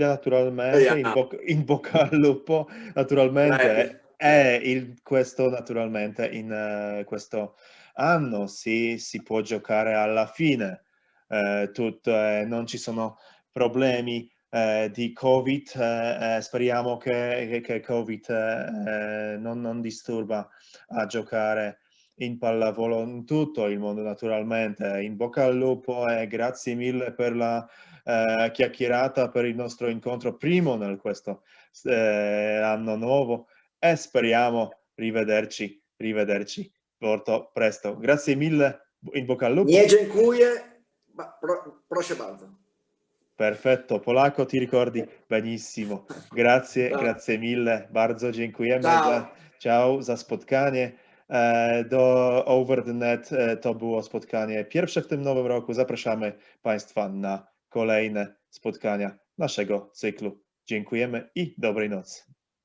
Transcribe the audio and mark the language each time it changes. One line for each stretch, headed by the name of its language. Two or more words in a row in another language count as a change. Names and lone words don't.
Italian: naturalmente, in bocca al lupo, naturalmente, questo naturalmente in questo anno si può giocare alla fine, non ci sono problemi di Covid, speriamo che Covid non disturba a giocare in pallavolo in tutto il mondo, naturalmente. In bocca al lupo e grazie mille per la chiacchierata, per il nostro incontro primo nel questo anno nuovo e speriamo rivederci molto presto. Grazie mille, in bocca al lupo.
Polish: Nie dziękuję, proszę bardzo.
Italian: Perfetto, polacco ti ricordi benissimo. Grazie mille.
Polish: Bardzo dziękujemy.
Italian: Ciao.
Polish: Ciao za spotkanie. Do Over the Net to było spotkanie pierwsze w tym nowym roku. Zapraszamy Państwa na kolejne spotkania naszego cyklu. Dziękujemy i dobrej nocy.